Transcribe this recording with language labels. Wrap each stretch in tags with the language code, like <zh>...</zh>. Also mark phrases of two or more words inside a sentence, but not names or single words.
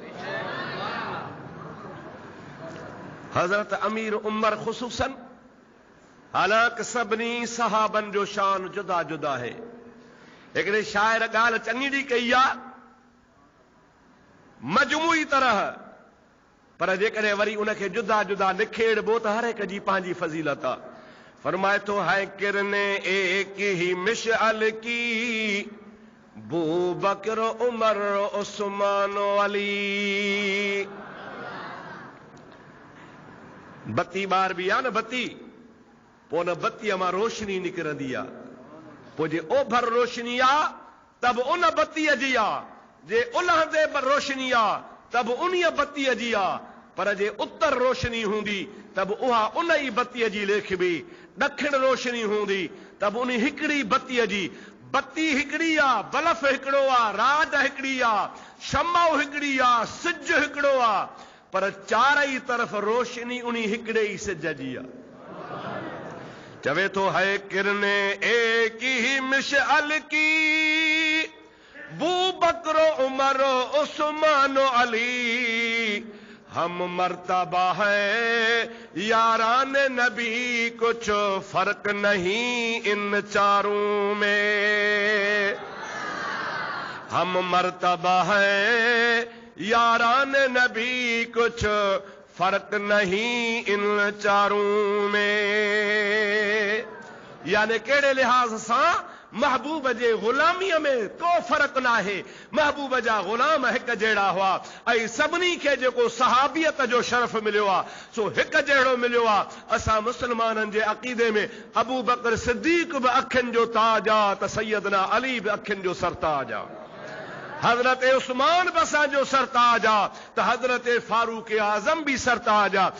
<sd>हज़रत अमीर उमर ख़ुसूसन, हालांकि सभिनी सहाबनि जो शान जुदा जुदा है। हिकिड़े शाइर ॻाल्हि चङी कई आहे मजमूई तरह, पर जेकॾहिं वरी उनखे जुदा जुदा निखेड़बो त हर हिक जी पंहिंजी फज़ीलत आहे। फरमाए थो</sd> <ur>ہے کرنیں ایک ہی مشعل کی بو بکر عمر عثمان علی.</ur> <sd>बत्ती ॿार बि आहे न बत्ती, पोइ न बत्तीअ मां रोशनी निकिरंदी आहे, पोइ जे ओभर रोशनी आहे त बि उन बत्तीअ जी आहे, जे उलह ते रोशनी आहे त बि उन बत्तीअ जी आहे, पर जे उत्तर रोशनी हूंदी त बि उहा उन ई बत्तीअ जी लेखबी, ॾखिण रोशनी हूंदी त बि उन हिकिड़ी बत्तीअ जी। बत्ती हिकिड़ी आहे, बल्ब हिकिड़ो आहे, राड हिकिड़ी आहे, शमो हिकिड़ी आहे, सिज हिकिड़ो आहे, पर चारई तरफ़ रोशनी उन हिकिड़े ई सिज जी आहे। चवे तो</sd> <ur>ہے کرنیں ایک ہی مشعل کی بو بکرو عمرو عثمان علی. ہم مرتبہ ہے یاران نبی، کچھ فرق نہیں ان چاروں میں. ہم مرتبہ ہے یاران نبی، کچھ فرق نہیں ان چاروں میں.</ur> <sd>यानी कहिड़े लिहाज़ सां महबूब जे ग़ुलामीअ में को फ़र्क़ु न आहे। महबूब जा ग़ुलाम हिक जहिड़ा हुआ ऐं सभिनी खे जेको सहाबियत जो शरफ़ मिलियो आहे सो हिक जहिड़ो मिलियो आहे। असां मुस्लमाननि जे अक़ीदे में अबू बकर सिद्दीक़ बि अखियुनि जो ताज आहे त सैयदना अली बि अखियुनि जो सरताज आहे, हज़रत उस्मान बि असांजो सरताज आहे त हज़रत फारूक आज़म बि सरताज आहे।</sd>